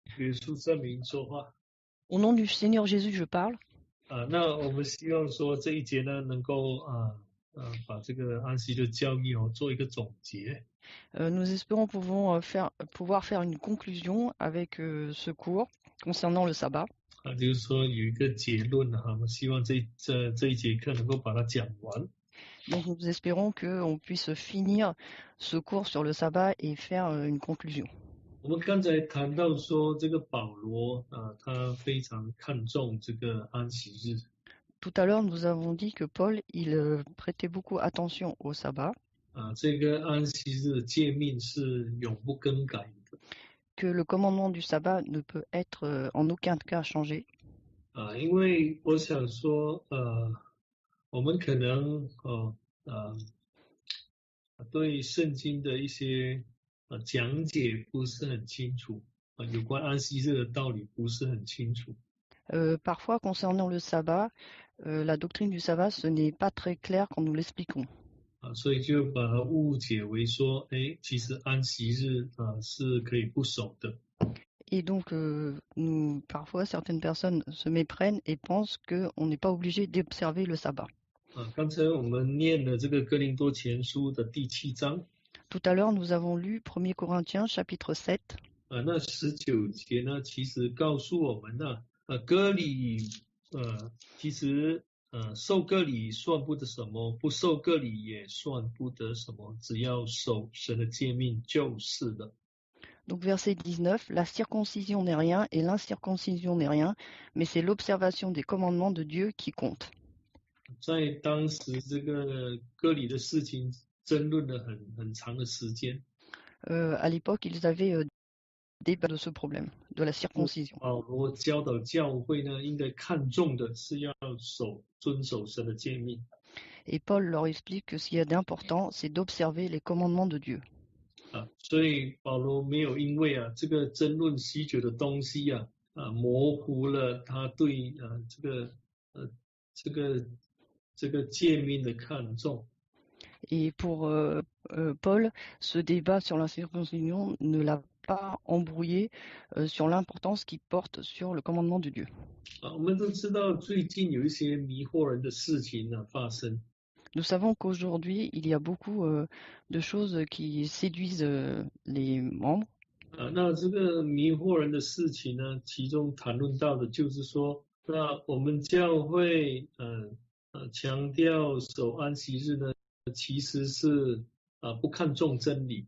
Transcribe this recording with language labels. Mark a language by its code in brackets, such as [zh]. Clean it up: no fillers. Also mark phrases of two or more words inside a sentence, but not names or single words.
[zh] 耶稣圣名说话 [fr] Au nom du Seigneur Jésus, je parle. [zh] 那我们希望说这一节呢，能够把这个安息的教义做一个总结。 [fr] Nous espérons pouvoir faire une conclusion avec ce cours concernant le sabbat. [zh] 就是说有一个结论我们希望这一节课能够把它讲完。 [fr] Donc nous espérons qu'on puisse finir ce cours sur le sabbat et faire une conclusion. [zh] 我们刚才谈到说，这个保罗他非常看重这个安息日。 [fr] Tout à l'heure, nous avons dit que Paul, il prêtait beaucoup attention au sabbat. [zh] 这个安息日的诫命是永不更改的。 [fr] Que le commandement du sabbat ne peut être en aucun cas changé. [zh] 因为我想说，我们可能对圣经的一些讲解不是很清楚，有关安息日的道理不是很清楚。 [fr] Parfois, concernant le sabbat, la doctrine du sabbat, ce n'est pas très clair quand nous l'expliquons. [zh] 所以就把它误解为说，其实安息日是可以不守的。 [fr] Et donc, parfois, certaines personnes se méprennent et pensent qu'on n'est pas obligé d'observer le sabbat. [zh] 刚才我们念了这个哥林多前书的第7章。 [fr] Tout à l'heure, nous avons lu 1 Corinthiens chapitre 7. [zh] 那19节呢，其实告诉我们呢，割礼，其实受割礼算不得什么，不受割礼也算不得什么，只要守神的诫命就是了。 [fr] Donc verset 19, la circoncision n'est rien et l'incirconcision n'est rien, mais c'est l'observation des commandements de Dieu qui compte. [zh] 在当时这个割礼的事情争论了很长的时间。 [fr] À l'époque, ils avaient débat de ce problème, de la circoncision. [zh] 保罗教导教会呢，应该看重的是要遵守神的诫命。 [fr] Et Paul leur explique que ce qu'il y a d'important, c'est d'observer les commandements de Dieu. [zh] 所以保罗没有因为这个争论许久的东西模糊了他对这个诫命的看重。 [fr] Et pour Paul, ce débat sur la circoncision ne l'a pas embrouillé sur l'importance qu'il porte sur le commandement de Dieu. [zh] 我们都知道最近有一些迷惑人的事情发生。 [fr] Nous savons qu'aujourd'hui, il y a beaucoup de choses qui séduisent les membres. [zh] 那这个迷惑人的事情呢，其中谈论到的就是说，那我们教会强调守安息日呢，其实是不看重真理。